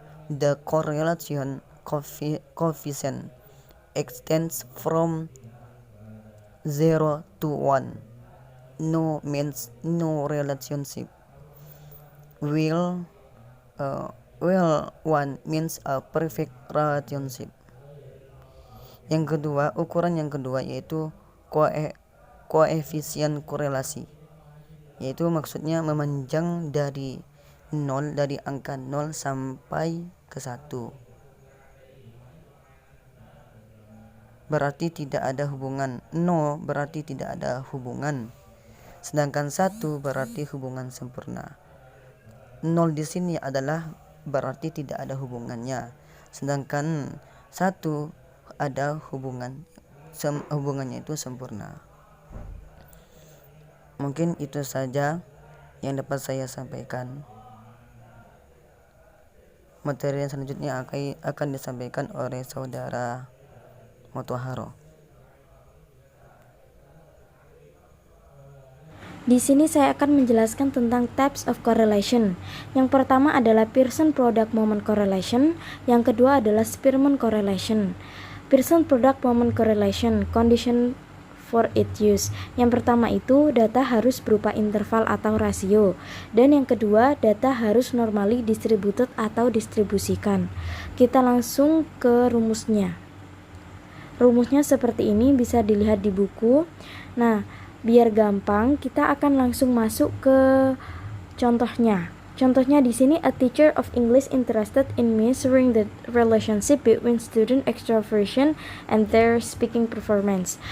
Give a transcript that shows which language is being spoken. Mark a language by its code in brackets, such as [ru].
[en] The correlation coefficient extends from 0 to 1. No means no relationship. While 1 means a perfect relationship. [id] Ukuran yang kedua yaitu koefisien korelasi, yaitu maksudnya memanjang dari angka 0 sampai ke 1. Berarti tidak ada hubungan. 0 berarti tidak ada hubungan. Sedangkan 1 berarti hubungan sempurna. 0 di sini adalah berarti tidak ada hubungannya. Sedangkan 1 ada hubungannya itu sempurna. Mungkin itu saja yang dapat saya sampaikan. Materi yang selanjutnya akan disampaikan oleh saudara Motaharo. Di sini saya akan menjelaskan tentang types of correlation. Yang pertama adalah Pearson product moment correlation, yang kedua adalah Spearman correlation. [en] Pearson product moment correlation, condition for its use. [id] Yang pertama itu data harus berupa interval atau rasio, dan yang kedua data harus normally distributed atau distribusikan. Kita langsung ke rumusnya. Rumusnya seperti ini, bisa dilihat di buku. Nah, biar gampang kita akan langsung masuk ke contohnya. Contohnya di sini, [en] a teacher of English interested in measuring the relationship between student extroversion and their speaking performance.